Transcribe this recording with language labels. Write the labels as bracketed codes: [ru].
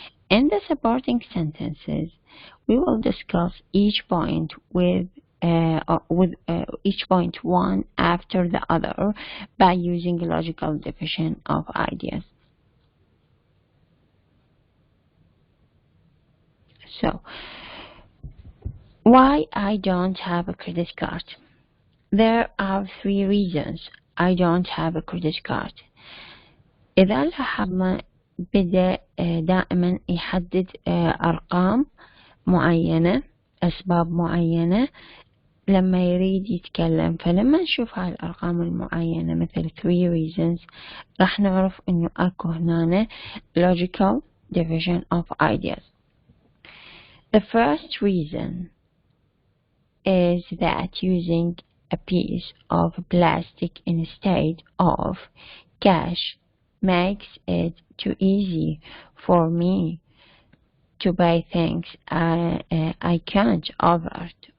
[en] In the supporting sentences, we will discuss each point with each point one after the other by using a logical division of ideas. So, why I don't have a credit card? There are 3 reasons I don't have a credit card. [ar] إذا الحكم بدأ دائما يحدد أرقام معينة، أسباب معينة لما يريد يتكلم. فلما نشوف هاي الأرقام المعينة مثل [en] 3 reasons [ar] راح نعرف إنه أكو هنا [en] logical division of ideas. The first reason is that using a piece of plastic instead of cash makes it too easy for me to buy things I can't afford.